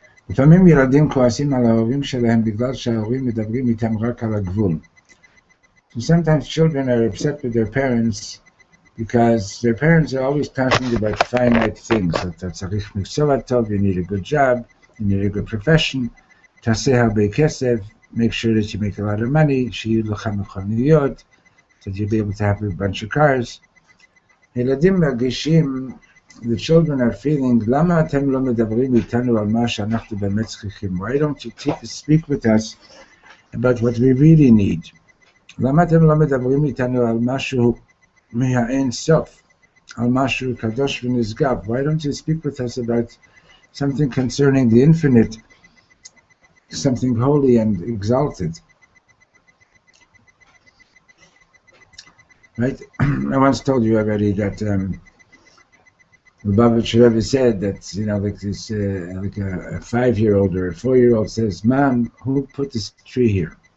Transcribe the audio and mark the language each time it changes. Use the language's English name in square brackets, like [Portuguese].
[Hebrew] לפעמים ילדים כועסים על ההורים שלהם בגלל שההורים מדברים איתם רק על הגבול. [English] So sometimes children are upset with their parents because their parents are always talking about finite things. [Hebrew] אתה צריך מקצוע טוב, [English] you need a good job, you need a good profession, [Hebrew] תעשה הרבה כסף, [English] make sure that you make a lot of money, [Hebrew] שיהיו לך מכוניות, [English] that you'll be able to have a bunch of cars. [Hebrew] ילדים מרגישים, [English] the children are feeling, [Hebrew] למה אתם לא מדברים איתנו על מה שאנחנו באמת צריכים? [English] Why don't you speak with us about what we really need? [Hebrew] למה אתם לא מדברים איתנו על משהו מהאין סוף? על משהו קדוש ונשגב? [English] Why don't you speak with us about something concerning the infinite, something holy and exalted? Right? I once told you already that the Lubavitcher Rebbe said that, like this, like a 5-year-old or a 4-year-old says, Mom, who put this tree here?